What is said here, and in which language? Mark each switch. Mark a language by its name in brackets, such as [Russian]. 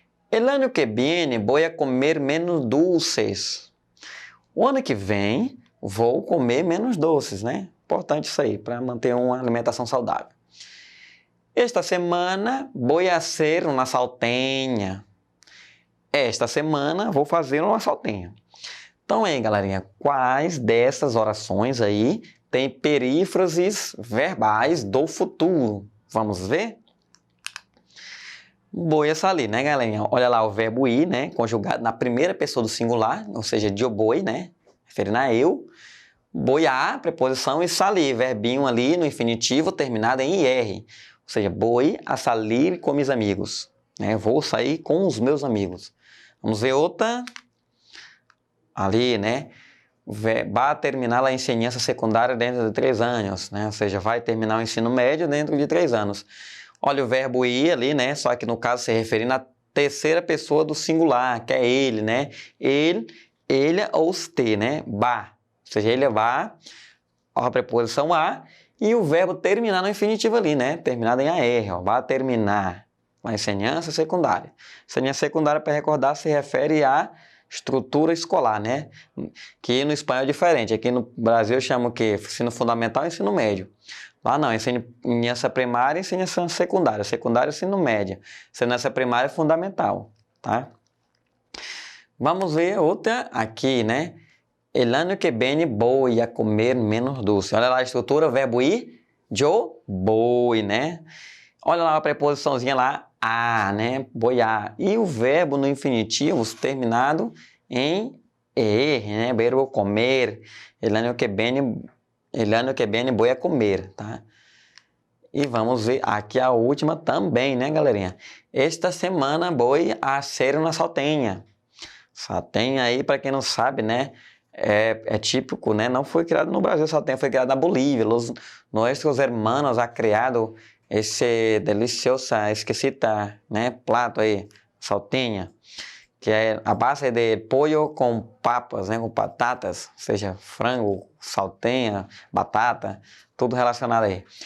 [Spanish] El año que viene voy a comer menos dulces. [Portuguese] O ano que vem vou comer menos doces, né? Importante isso aí, para manter uma alimentação saudável. Esta semana vou fazer uma salteña. Esta semana vou fazer uma salteña. Então aí, galerinha, quais dessas orações aí tem perífrases verbais do futuro? Vamos ver? [Spanish] Voy a salir, [Portuguese] né, galerinha? Olha lá o verbo ir, né? Conjugado na primeira pessoa do singular, ou seja, yo voy, né? Referindo a eu. Voy a, preposição, e salir, verbinho ali no infinitivo terminado em IR. Ou seja, [Spanish] voy a salir com mis amigos. [Portuguese] Né? Vou sair com os meus amigos. Vamos ver outra. Ali, né? Vai terminar a enseñança secundária dentro de 3 anos, né? Ou seja, vai terminar o ensino médio dentro de 3 anos. Olha o verbo ir ali, né? Só que no caso se referindo à terceira pessoa do singular, que é ele, né? Ele, ou usted, né? Va. Ou seja, ele vai, a preposição a, e o verbo terminar no infinitivo ali, né? Terminado em AR, ó. Vai terminar a enseñança secundária. Enseñança secundária, para recordar, se refere à estrutura escolar, né? Que no espanhol é diferente. Aqui no Brasil chama o quê? Ensino fundamental e ensino médio. Lá não, enseñança primária e enseñança secundária. Secundária e ensino médio. Enseñança primária é fundamental, tá? Vamos ver outra aqui, né? [Spanish] El año que viene voy a comer menos doce. [Portuguese] Olha lá a estrutura, o verbo ir, yo voy, né? Olha lá a preposiçãozinha lá, a, né? Voy a. E o verbo no infinitivo terminado em er, né? Verbo comer. [Spanish] El año que viene voy a comer, tá? [Portuguese] E vamos ver aqui a última também, né, galerinha? [Spanish] Esta semana voy a hacer una salteña. [Portuguese] Salteña aí, para quem não sabe, né? É típico, né? Não foi criado no Brasil, salteña foi criado na Bolívia. Nossos hermanos ha criado esse delicioso, exquisita, né, plato aí, salteña, que é a base de pollo com papas, né, com batatas, ou seja, frango, salteña, batata, tudo relacionado aí.